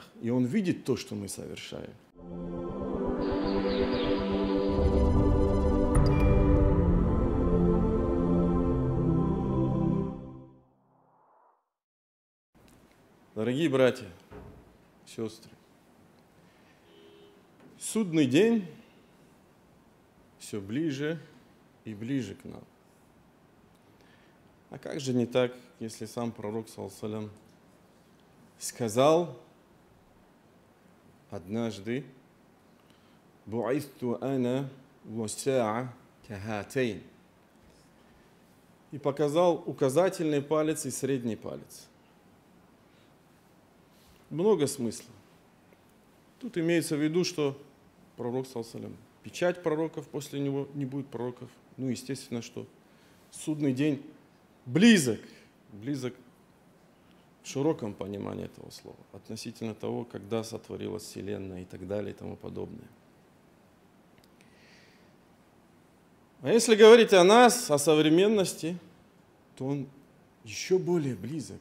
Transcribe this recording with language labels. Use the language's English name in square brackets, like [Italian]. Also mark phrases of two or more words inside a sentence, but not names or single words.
[Russian] И Он видит то, что мы совершаем. Дорогие братья, сестры, судный день все ближе и ближе к нам. А как же не так, если сам пророк, [Arabic] صلى الله عليه وسلم, [Russian] сказал однажды: [Arabic] «بعثت أنا والساعة كهاتين», [Russian] и показал указательный палец и средний палец. Много смысла. Тут имеется в виду, что пророк, [Arabic] صلى الله عليه وسلم, [Russian] печать пророков, после него не будет пророков. Ну, естественно, что судный день близок в широком понимании этого слова, относительно того, когда сотворилась Вселенная и так далее и тому подобное. А если говорить о нас, о современности, то он еще более близок.